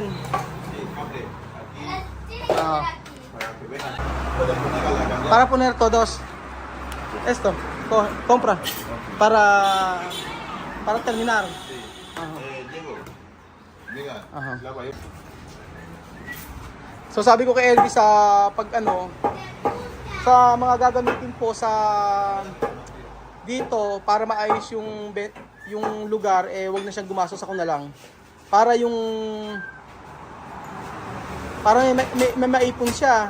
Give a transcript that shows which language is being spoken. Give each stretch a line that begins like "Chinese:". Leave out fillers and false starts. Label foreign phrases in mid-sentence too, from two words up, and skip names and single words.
Spanish: Sí, cable aquí Ah, para que vean. Pueden poner a la candela. para poner todos. Esto, compra. Para terminar. Sí. Diego. Venga, Ajá. lava ahí.
Filipino: So sabi ko kay Elvis sa sa mga gagamitin po sa dito para maayos yung lugar, wag na siyang gumastos, ako na lang. Para may maipon siya.